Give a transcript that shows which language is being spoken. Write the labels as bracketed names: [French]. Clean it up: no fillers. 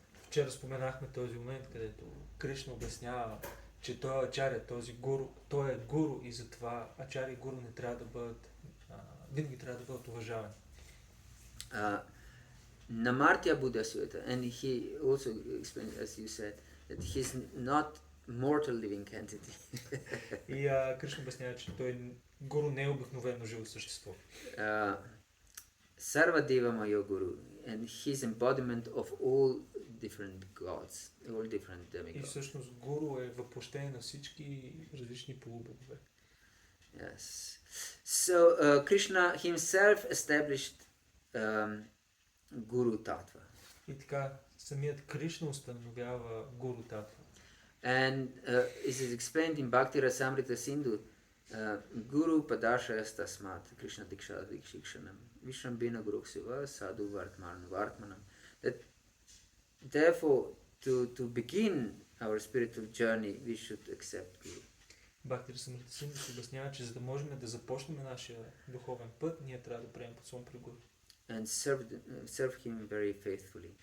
[Bulgarian] Вчера споменахме този момент, където Кришна обяснява, че той е ачаря, този гуру, той е гуру и затова ачари и гуру не трябва да бъдат, винаги трябва да бъдат уважавани. [Sanskrit] Namartya Buddha Suyeta, [English] and he also explained, as you said, that he's not mortal living entity. [Bulgarian] И Кришна обяснява, че той гуру не е обикновено живо същество. [Sanskrit] Sarva Deva Mayo Guru, [English] and his embodiment of all different gods, all different [Bulgarian] И [English] demigods. [Bulgarian] всъщност гуру е въплъщение на всички различни полубогове. [English] Yes. So Krishna himself established Guru Tattva. [Bulgarian] И така, самият Кришна установява гуру татва. [English] And it is explained in Bhakti Rasamrita Sindhu, [Sanskrit] Guru Padashayas Tasmat, Krishna Diksha Dikshikshanam, Vishrambina Gurukseva, Sadhu Vartmanam. [English] That therefore, to begin our spiritual journey, we should accept Guru. [Bulgarian] Бхакти Расамрита Синдhu се обяснява, че за да можем да започнем нашия духовен път, ние трябва да приемем подслон при гуру. [English] And serve him very faithfully.